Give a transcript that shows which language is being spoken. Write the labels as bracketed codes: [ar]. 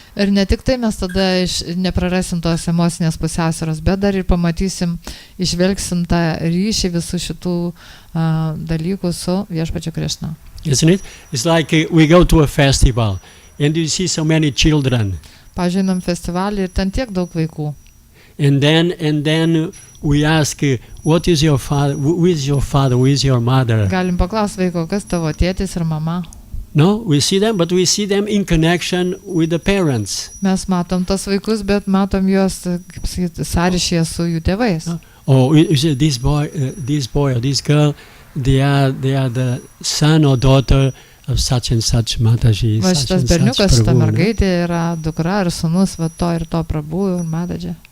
[lt] Ir ne tik tai mes tada neprarasim tos emocinės pusiausvyros, bet dar ir pamatysim, išvelgsim tą ryšį visų šitų dalykų su viešpačiu Krishna. [en] Isn't it? It's like we go to a festival and you see so many children. [lt] Pavyzdžiui, einam festivalį ir ten tiek daug vaikų. [en] And then we ask, what is your father? Who is your father? Who is your mother? [lt] Galim paklausti vaiko, kas tavo tėtis ir mama. [en] No, we see them, but we see them in connection with the parents. [lt] Mes matom tos vaikus, bet matom juos, kaip sakyti, sąryšyje su jų tėvais. [en] Oh, you see, this boy or this girl, they are the son or daughter of such and such Mataji. [lt] Va šitas berniukas, šita mergaitė yra dukra ir sūnus, va to ir to Prabhu ir Mataji.